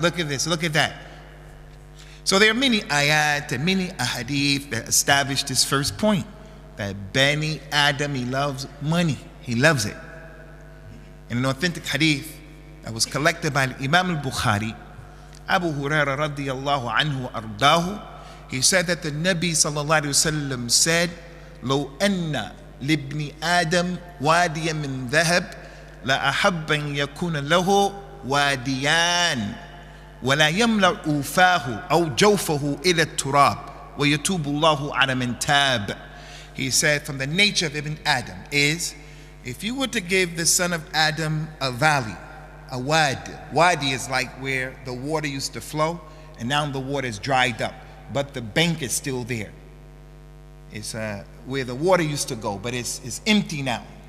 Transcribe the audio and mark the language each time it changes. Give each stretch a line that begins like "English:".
English: Look at this, look at that. So there are many ayat and many ahadith that establish this first point, that Bani Adam, he loves money. He loves it. In an authentic hadith that was collected by Imam al-Bukhari, Abu Hurairah radiyallahu anhu ardahu, he said that the Nabi sallallahu alayhi wa sallam said,
Arabic: لو أن لابن آدم واديا من ذهب لأحب أن يكون له واديان ولا يملأ أوفاه أو جوفه إلى التراب ويتوب الله على من تاب.
English: He said, from the nature of Ibn Adam is, if you were to give the son of Adam a valley, a wadi is like where the water used to flow and now the water is dried up, but the bank is still there. It's where the water used to go, but it's empty now.